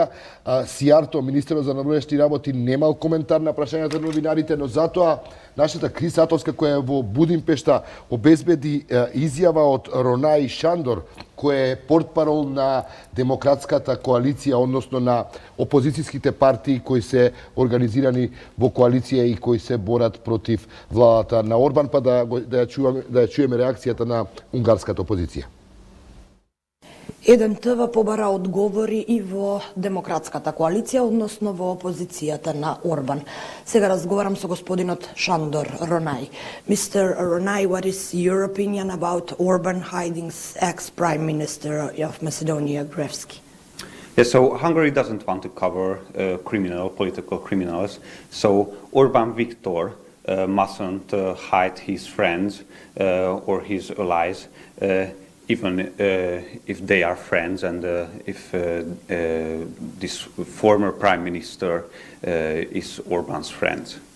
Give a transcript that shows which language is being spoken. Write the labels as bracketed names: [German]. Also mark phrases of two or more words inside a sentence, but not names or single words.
[Macedonian] Сијарто, министерот за надворешни работи, немал коментар на прашањата на новинарите, но затоа нашата Крис Атовска, која е во Будимпешта, обезбеди изјава од Ронај Шандор, кој е портпарол на демократската коалиција, односно на опозицијските партии кои се организирани во коалиција и кои се борат против владата на Орбан, па да ја чуеме реакцијата на унгарската опозиција. Еден ТВ побара одговори и во демократската коалиција, односно во опозицијата на Орбан. Сега разговарам со господинот Шандор Ронај. [English] Mr. Ronaј, what is your opinion about Orban hiding ex-Prime Minister of Macedonia, Gruevski? Yes, so Hungary doesn't want to cover political criminals, so Orban Viktor mustn't hide his friends or his allies, even if they are friends and if this former prime minister is Orban's friend.